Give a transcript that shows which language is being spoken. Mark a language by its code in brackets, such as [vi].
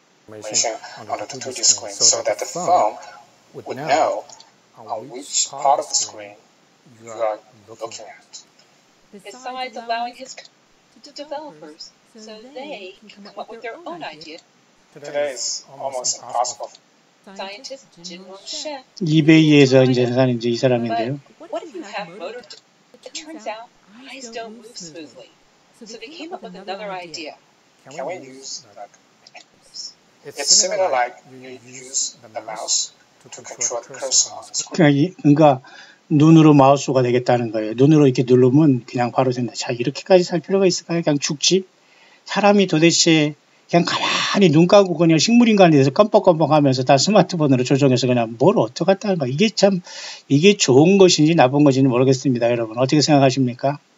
[en] On the 2D screen so that the thumb would know on which part of the screen you are looking at. Besides allowing his developers so they can come up with their own idea. Today is almost impossible. Scientist Jinwon Shen. [ko] 이베이에서 이제 이 사람인데요. [en] What if you have motor? It turns out eyes don't move smoothly. So they came up with another idea. Can we use that? It's similar like you use the mouse to control the cursor on the screen. [ko] 그러니까 눈으로 마우스가 되겠다는 거예요. 눈으로 이렇게 누르면 그냥 바로 된다. 자, 이렇게까지 살 필요가 있을까요? 그냥 죽지? 사람이 도대체 그냥 가만히 눈 감고 그냥 식물인간에 대해서 껌뻑껌뻑 하면서 다 스마트폰으로 조정해서 그냥 뭘 어떡하다는 거야. 이게 좋은 것인지 나쁜 것인지 모르겠습니다. 여러분. 어떻게 생각하십니까?